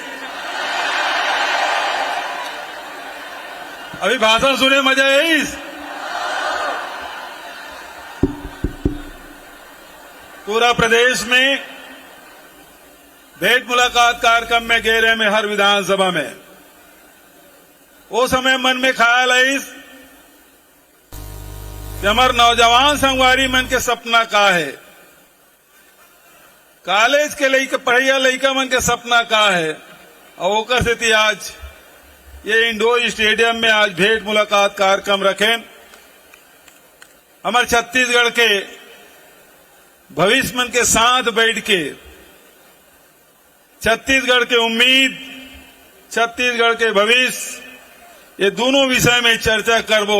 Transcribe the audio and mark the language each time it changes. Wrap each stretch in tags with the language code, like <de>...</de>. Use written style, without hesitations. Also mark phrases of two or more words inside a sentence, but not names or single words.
<hne>अभी भाषण सुने मजा है इस पूरा प्रदेश में भेंट मुलाकात कार्यक्रम में घेरे में हर विधानसभा में वो समय मन में ख्याल आईस कि हमार नौजवान संगवारी मन के सपना का है, कॉलेज के लइका पढ़ैया लइका मन के सपना का है। और ओकर से थी आज ये इंडोर स्टेडियम में आज भेंट मुलाकात कार्यक्रम रखें। हमारे छत्तीसगढ़ के भविष्य मन के साथ बैठ के छत्तीसगढ़ के उम्मीद, छत्तीसगढ़ के भविष्य, ये दोनों विषय में चर्चा करबो।</hne>